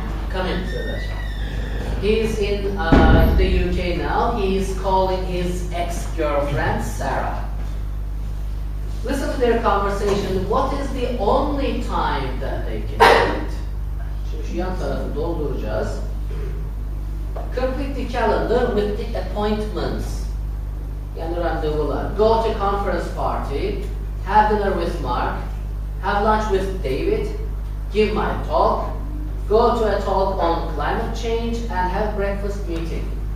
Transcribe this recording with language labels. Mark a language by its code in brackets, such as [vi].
[en] Come in, Sir. He's in the UK now. He's calling his ex-girlfriend Sarah. Listen to their conversation. What is the only time that they can meet? [tr] Şimdi şu yan tarafı dolduracağız. [en] Complete the calendar with the appointments. [tr] Yani randevular. [en] Go to conference party. Have dinner with Mark. Have lunch with David. Give my talk. Go to a talk on climate change and have breakfast meeting.